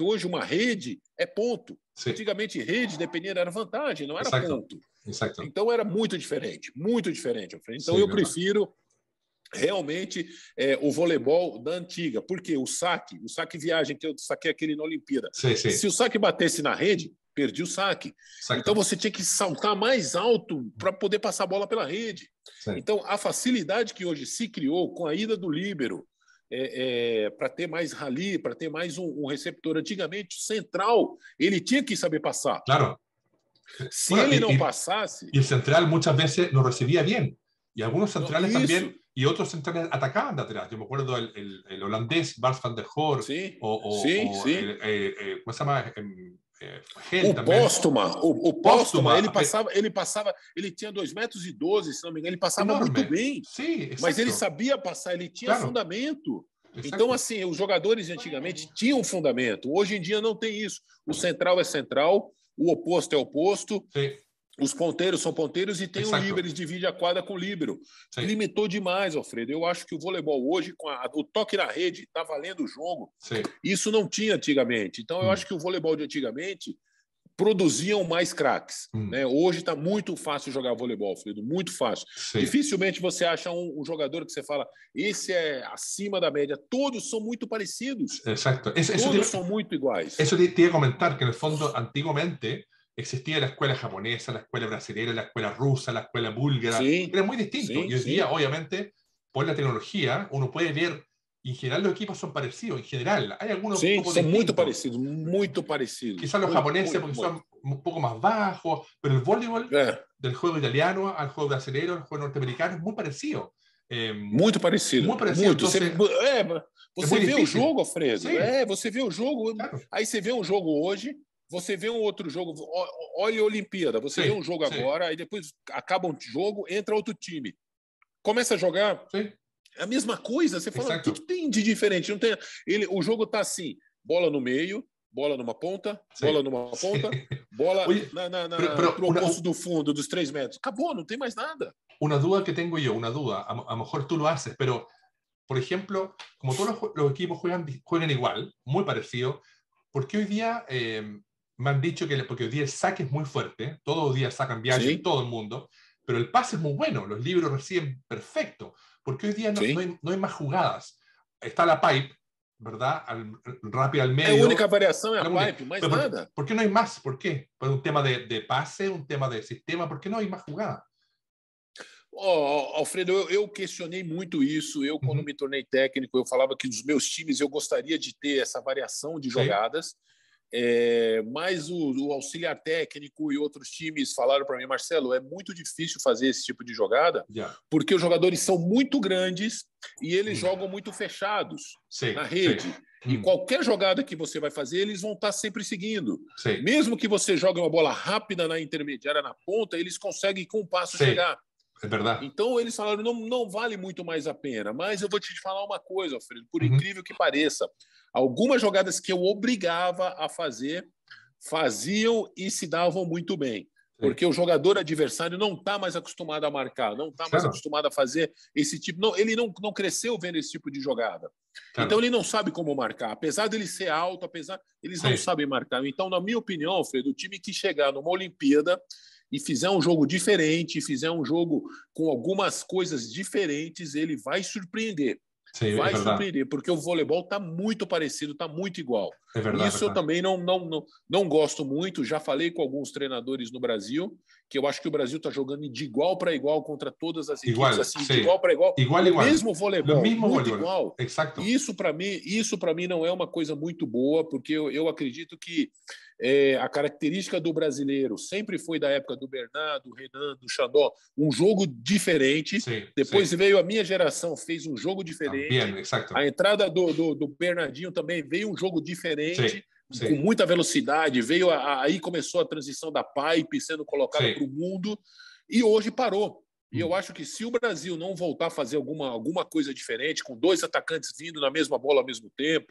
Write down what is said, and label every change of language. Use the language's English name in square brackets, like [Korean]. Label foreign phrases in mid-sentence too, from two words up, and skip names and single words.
[Portuguese] Hoje, uma rede é ponto. [Spanish] Sí. [Portuguese] Antigamente, rede, dependendo, era vantagem, não era [Spanish] Exacto. [Portuguese] ponto. [Spanish] Exacto. [Portuguese] Então, era muito diferente, Alfredo. Então, [Spanish] Sí, [Portuguese] eu [Spanish] verdad. [Portuguese] prefiro realmente o voleibol da antiga. Porque o saque viagem, que eu saquei aquele na Olimpíada. [Spanish] Sí, sí. [Portuguese] Se o saque batesse na rede, perdi o saque. [Spanish] Exacto. [Portuguese] Então, você tinha que saltar mais alto para poder passar a bola pela rede. [Spanish] Sí. [Portuguese] Então, a facilidade que hoje se criou com a ida do líbero, para ter mais rally, para ter mais um receptor. Antigamente, o central, ele tinha que saber passar. Claro. Se [Spanish] Bueno, [Portuguese] ele não passasse... [Spanish] Y el central muchas veces no recibía bien. Y algunos centrales [Portuguese] Isso. [Spanish] también, y otros centrales atacaban de atrás. Yo me acuerdo el holandés Bart van der Hoor, [Portuguese] Sim, o sim. [Spanish] ¿cómo se llama? Gel [Portuguese] O [Spanish] también. [Portuguese] Póstuma, ele passava, ele tinha 2,12 metros, se não me engano, ele passava Enorme. muito bem. [Spanish] Sí, exacto. [Portuguese] Mas ele sabia passar, ele tinha Claro. fundamento. [Spanish] Exacto. [Portuguese] Então, assim, os jogadores de antigamente tinham fundamento. Hoje em dia não tem isso. O central é central, o oposto é oposto, [Spanish] Sí, [Portuguese] os ponteiros são ponteiros e tem o Exato. líbero, eles dividem a quadra com o líbero. [Spanish] sí, [Portuguese] Limitou demais, Alfredo. Eu acho que o voleibol hoje, com o toque na rede, está valendo o jogo. [Spanish] sí. [Portuguese] Isso não tinha antigamente. Então, eu acho que o voleibol de antigamente produziam mais craques. Né? Hoje está muito fácil jogar voleibol, Alfredo, muito fácil. [Spanish] Sí. [Portuguese] Dificilmente você acha um jogador que você fala, esse é acima da média. Todos são muito parecidos. [Spanish] Exacto. [Portuguese] Todos são muito iguais. [Spanish] Eso te iba a comentar, que en el fondo, antiguamente, existía la escuela japonesa, la escuela brasileña, la escuela rusa, la escuela búlgara. Sí, Era muy distinto. sí, Y hoy sí. día, obviamente, por la tecnología, uno puede ver, y en general los equipos son parecidos. En general, hay algunos [Portuguese] Sim, [Spanish] un poco [Portuguese] são muito [Spanish] distintos. [Portuguese] parecidos, muito parecidos. [Spanish] Quizás los [Portuguese] Muito, [Spanish] japoneses, [Portuguese] muito, [Spanish] porque [Portuguese] muito. [Spanish] son un poco más bajos, pero el voleibol, del juego italiano al juego brasileño, al juego norteamericano, es muy parecido. [Portuguese] Muito parecido. Muito parecido. Muito. [Spanish] Entonces, [Portuguese] Você muito vê o difícil. jogo, Alfredo. Sim. Você vê o jogo. Claro. Aí você vê um jogo hoje, você vê um outro jogo. Olha a Olimpíada. Você Sim, vê um jogo sim. agora, aí depois acaba um jogo, entra outro time. Começa a jogar. [Spanish] Sí, [Portuguese] É a mesma coisa. Você fala, o Exato. que tem de diferente? Não tem... o jogo tá assim: bola no meio, bola numa ponta, Sim. bola numa ponta, bola [Spanish] Oye, pero [Portuguese] pro oposto do fundo, dos 3 metros. Acabou, não tem mais nada. [Spanish] una duda que tengo yo, una duda, a lo mejor tú lo haces, pero, por ejemplo, como todos los equipos juegan igual, muy parecido, ¿por qué hoy día me han dicho que, porque hoy día el saque es muy fuerte, todos los días sacan viajes, Sí. todo el mundo, pero el pase es muy bueno, los libros reciben perfecto, porque hoy día Sí. no hay más jugadas. Está la pipe, ¿verdad? Rápida al [Portuguese] A [Spanish] medio. [Portuguese] única variação é a [Spanish] La única. [Portuguese] pipe, mais [Spanish] Pero [Portuguese] nada. [Spanish] ¿por qué no hay más? ¿Por qué? ¿Por un tema de pase, un tema de sistema? ¿Por qué no hay más jugadas? [Portuguese] Alfredo, eu questionei muito isso. Eu, quando me tornei técnico, eu falava que nos meus times eu gostaria de ter essa variação de Sim. jogadas. Mas o auxiliar técnico e outros times falaram para mim, Marcelo, é muito difícil fazer esse tipo de jogada, [Spanish] Ya. [Portuguese] porque os jogadores são muito grandes e eles jogam muito fechados [Spanish] Sí, [Portuguese] na rede. [Spanish] sí. [Portuguese] E qualquer jogada que você vai fazer, eles vão estar sempre seguindo. [Spanish] Sí. [Portuguese] Mesmo que você jogue uma bola rápida na intermediária, na ponta, eles conseguem com um passo Sim. chegar. [Spanish] Es verdad. [Portuguese] Então, eles falaram, não vale muito mais a pena. Mas eu vou te falar uma coisa, Alfredo, por Uhum. incrível que pareça. Algumas jogadas que eu obrigava a fazer, faziam e se davam muito bem. Porque o jogador adversário não está mais acostumado a marcar, não está mais Claro. acostumado a fazer esse tipo... Não, ele não cresceu vendo esse tipo de jogada. Claro. Então, ele não sabe como marcar. Apesar dele ser alto, eles não Sim. sabem marcar. Então, na minha opinião, Alfredo, o time que chegar numa Olimpíada e fizer um jogo diferente, fizer um jogo com algumas coisas diferentes, ele vai surpreender. [Spanish] Sí, [Portuguese] Vai [Spanish] es verdad. [Portuguese] surpreender, porque o voleibol está muito parecido, está muito igual. [Spanish] Es verdad. [Portuguese] Isso eu também não gosto muito. Já falei com alguns treinadores no Brasil, que eu acho que o Brasil está jogando de igual para igual contra todas as equipes, Igual, assim, sim. de igual para igual. Igual, o igual. mesmo voleibol, O mesmo muito voleibol. igual. [Spanish] Exacto. [Portuguese] Isso para mim não é uma coisa muito boa, porque eu acredito que a característica do brasileiro sempre foi da época do Bernardo, do Renan, do Xandó, um jogo diferente. [Spanish] Sí, [Portuguese] Depois [Spanish] sí. [Portuguese] veio a minha geração, fez um jogo diferente. [Spanish] También, exacto. [Portuguese] A entrada do Bernardinho também veio um jogo diferente, Sim. com muita velocidade. Aí começou a transição da pipe sendo colocada Sim. para o mundo, e hoje parou. E eu acho que se o Brasil não voltar a fazer alguma coisa diferente, com 2 atacantes vindo na mesma bola ao mesmo tempo,